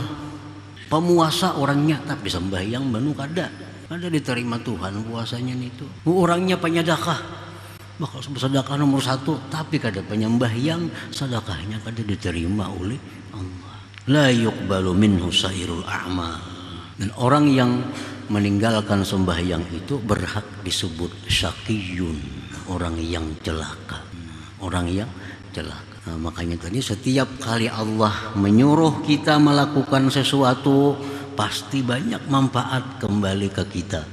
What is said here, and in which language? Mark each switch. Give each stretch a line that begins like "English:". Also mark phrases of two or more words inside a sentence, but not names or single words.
Banjar: Pemuasa orangnya tapi sembahyang banu kada diterima Tuhan puasanya itu. Orangnya penyedekah, bakal sedekah nomor 1, tapi kada penyembahyang, sedekahnya kada diterima oleh Allah.
Arabic: لا يقبل منه سائر الأعمال.
Indonesian: Dan orang yang meninggalkan sembahyang itu berhak disebut syaqiyun, orang yang celaka, orang yang celaka. Nah, makanya tadi setiap kali Allah menyuruh kita melakukan sesuatu pasti banyak manfaat kembali ke kita.